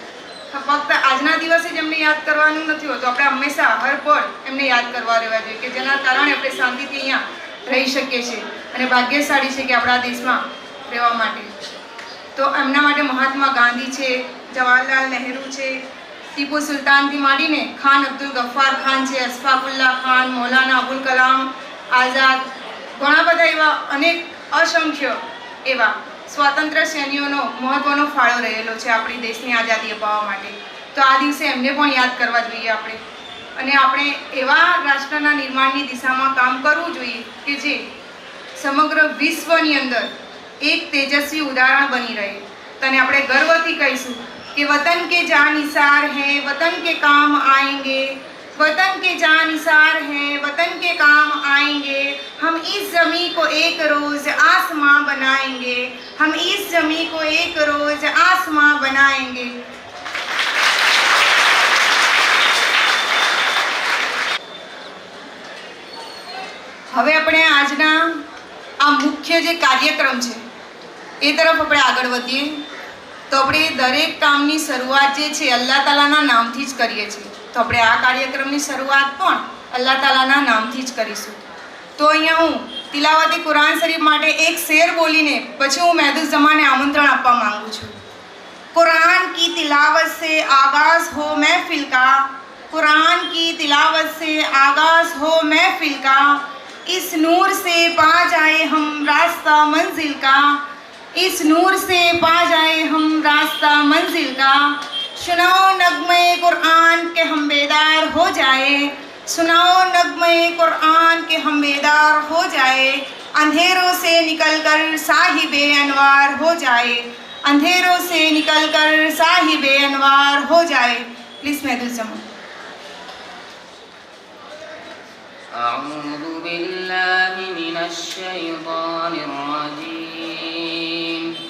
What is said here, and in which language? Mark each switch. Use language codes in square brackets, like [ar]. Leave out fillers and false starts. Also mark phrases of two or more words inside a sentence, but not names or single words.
[gu] ફક્ત આજના દિવસે જ એમને યાદ કરવાનું નથી હોતું, આપણે હંમેશા હર પળ એમને યાદ કરવા રહેવા જોઈએ કે જેના કારણે આપણે શાંતિથી અહીંયા રહી શકીએ છીએ અને ભાગ્યશાળી છે કે આપણા દેશમાં રહેવા માટે। તો એમના માટે મહાત્મા ગાંધી છે, જવાહરલાલ નહેરુ છે, ટીપુ સુલતાનથી માંડીને ખાન અબ્દુલ ગફ્ફાર ખાન છે, અશફાકુલ્લા ખાન, મૌલાના અબુલ કલામ આઝાદ, ઘણા બધા એવા અનેક અસંખ્ય એવા સ્વાતંત્ર્ય સેનાનીઓનો મહત્વનો ફાળો રહેલો છે આપણી દેશની આઝાદી અપાવવા માટે। તો આ દિવસે એમને પણ યાદ કરવા જોઈએ આપણે અને આપણે એવા રાષ્ટ્રના નિર્માણની દિશામાં કામ કરવું જોઈએ કે જે સમગ્ર વિશ્વની અંદર એક તેજસ્વી ઉદાહરણ બની રહે। તને આપણે ગર્વથી કહીશું [hi] कि वतन के जानिसार हैं, वतन के काम आएंगे, वतन के जानिसार हैं, वतन के काम आएंगे। हम इस ज़मीं को एक रोज़ आसमां बनाएंगे, हम इस ज़मीं को एक रोज़ आसमां बनाएंगे। [gu] હવે આપણે આજના આ મુખ્ય જે કાર્યક્રમ છે એ તરફ આપણે આગળ વધીએ। તો આપણે દરેક કામની શરૂઆત જે છે અલ્લાહ તાલાના નામથી જ કરીએ છીએ। तो આપણે આ કાર્યક્રમની શરૂઆત પણ અલ્લાહ તાલાના નામથી જ કરીશું। તો અહીંયા હું તિલાવતે કુરાન શરીફ માટે એક શેર બોલીને પછી હું મહેદુસ જમાને આમંત્રણ આપવા માંગુ છું। [hi] कुरान की तिलावत से आगाज हो महफिल का, कुरान की तिलावत से आगाज हो महफिल का, इस नूर से पा जाए हम रास्ता मंजिल का, इस नूर से पा जाए हम रास्ता मंजिल का। सुनाओ नगमे कुरान के हम बेदार हो जाए, सुनाओ नगमे कुरान के हम बेदार हो जाए। अंधेरों से निकलकर साहिबे अनवार हो जाए, अंधेरों से निकलकर साहिबे अनवार हो जाए। प्लीज महदूस जमा। [ar] أعوذ بالله من الشيطان الرجيم.